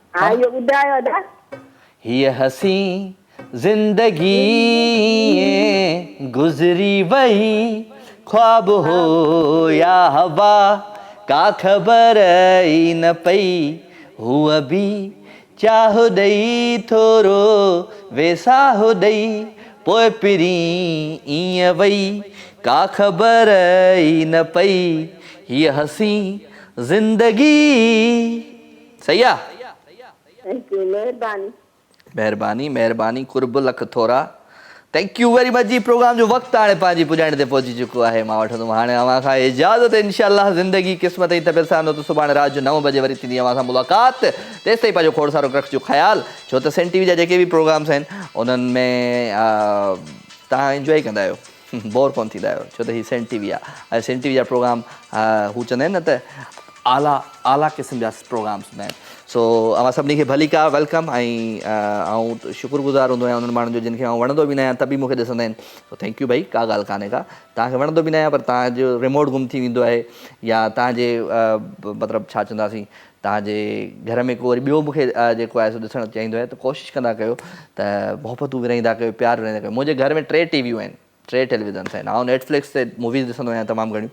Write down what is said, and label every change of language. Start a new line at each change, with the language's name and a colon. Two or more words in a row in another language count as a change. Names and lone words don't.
Sindhi: हीअ हसी ज़िंदगी गुज़री वई, ख्वाब हो या हवा का ख़बर ई न पई, हुआ बि चाहो ॾेई थोरो वेसाहो ॾेई, पोइ पिरी ईअं वई का ख़बर ई न पई, हीअ हसी ज़िंदगी। सही आहे? महिरबानी महिरबानी, कुर्ब लख थोरा।
English: thank you very much जी।
Sindhi: प्रोग्राम जो वक़्तु हाणे पंहिंजी पुॼाइण ते पहुची चुको आहे। मां वठंदुमि हाणे अव्हां खां इजाज़त। इंशाअल्लाह ज़िंदगी क़िस्मत ई तबियत सां त सुभाणे राति जो 9 बजे वरी थींदी अव्हां सां मुलाक़ात। तेसिताईं पंहिंजो खोड़ सारो रखिजो ख़्यालु, छो त सेंट टीवी जा जेके बि प्रोग्राम्स आहिनि उन्हनि में तव्हां इंजॉय कंदा आहियो, बोर कोन थींदा आहियो, छो त हीअ सेंट टीवी आहे। ऐं सेंट टीवी जा प्रोग्राम हू चवंदा आहिनि न त आला क़िस्म जा प्रोग्राम्स हूंदा आहिनि। सो अव्हां सभिनी खे भली का वेलकम। ऐं आउं शुक्रगुज़ार हूंदो आहियां उन्हनि माण्हुनि जो जिन खे आउं वणंदो बि न आहियां त बि मूंखे ॾिसंदा आहिनि। सो
English: thank you
Sindhi: भाई, का ॻाल्हि कान्हे का। तव्हांखे वणंदो बि न आहियां पर तव्हांजो रिमोट गुम थी वेंदो आहे, या तव्हांजे मतिलबु छा चवंदासीं, तव्हांजे घर में को वरी ॿियो मूंखे जेको आहे सो ॾिसणु चाहींदो आहे, त कोशिशि कंदा कयो त मोहबतूं विराईंदा कयो, प्यार विराईंदा कयो। मुंहिंजे घर में 3 टीवियूं आहिनि, 3 टेलीविज़न्स आहिनि। आउं नेटफ्लिक्स ते मूवीज़ ॾिसंदो आहियां तमामु घणियूं।